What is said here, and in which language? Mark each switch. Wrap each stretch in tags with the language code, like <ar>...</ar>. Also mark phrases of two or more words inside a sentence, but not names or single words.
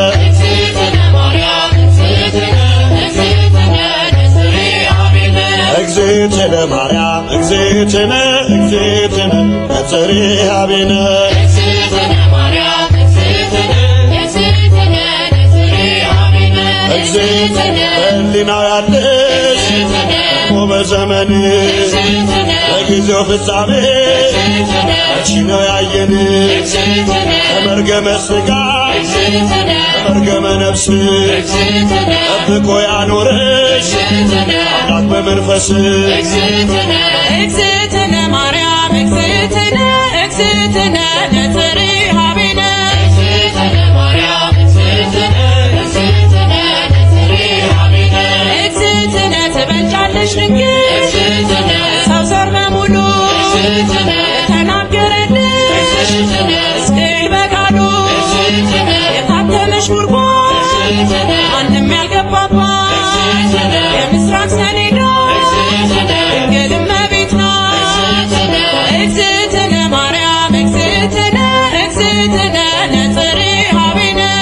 <gez>እግዝእትነ ማርያም እግዝእትነ እግዝእትነ ነጽሬሃ ቤነ</gez> <am>እግዝእትነ በሕሊናው ያለሽ ቆመ ዘመን በጊዜው ፍጻሜ አንቺ ነው ያየን ከመርገመ ሥጋ ከመርገመ ነፍስ ጠብቆ ያኖረሽ አምላክ በመንፈስ</am> <gez>እግዝእትነ ማርያም እግዝእትነ እግዝእትነ ነጽሬሃ ቤነ እግዝእትነ</gez> <am>ትበልጫለሽ ድንግል ሰው ዘር በሙሉ ተናገረልሽ ሕዝቅኤል በቃሉ የታተመሽ ጉድጓድ ማንም ያልገባባት የምስራቅ ሰሌዳ ድንግል እመቤት ናት</am> <gez>እግዝእትነ ማርያም እግዝእትነ እግዝእትነ ነጽሬሃ ቤነ</gez>